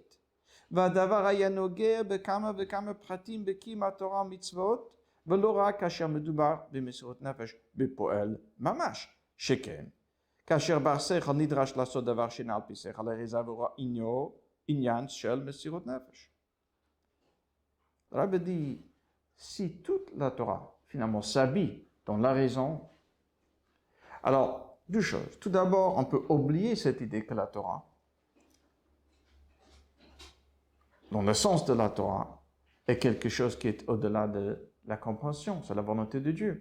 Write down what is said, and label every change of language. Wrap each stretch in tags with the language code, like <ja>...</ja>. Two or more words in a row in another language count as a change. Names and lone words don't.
<he>והדבר היה נוגע בכמה וכמה פרטים בקיום התורה ומצוות, ולא רק כאשר מדובר במסירות נפש בפועל ממש, שכן כאשר בר שכל נדרש לעשות דבר שאינו על פי שכל, הרי זה עבורו עניין של מסירות נפש.</he> <fr>Rabbi dit, si toute la Torah finalement s'habille dans la raison, alors deux choses. Tout d'abord, on peut oublier cette idée que la Torah, dans le sens de la Torah, est quelque chose qui est au-delà de la compréhension, c'est la volonté de Dieu.</fr>